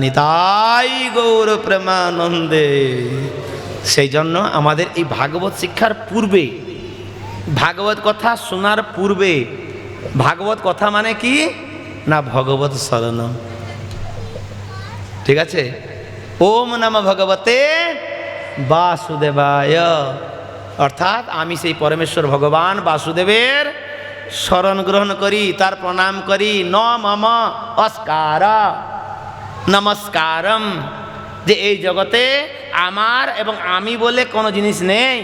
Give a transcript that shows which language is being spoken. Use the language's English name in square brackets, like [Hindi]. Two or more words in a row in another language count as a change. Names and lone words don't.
[Bangla] নিতাই গৌর প্রেমানন্দে। সেই জন্য আমাদের এই ভাগবত শিক্ষার পূর্বে, ভাগবত কথা শোনার পূর্বে, ভাগবত কথা মানে কি না ভগবত শরণ। ঠিক আছে? [Sanskrit] ওম নমঃ ভগবতে বাসুদেবায়, [Bangla] অর্থাৎ আমি সেই পরমেশ্বর ভগবান বাসুদেবের শরণ গ্রহণ করি, তার প্রণাম করি। [Sanskrit] ন মম অস্কার নমস্কারম, [Bangla] যে এই জগতে আমার এবং আমি বলে কোনো জিনিস নেই।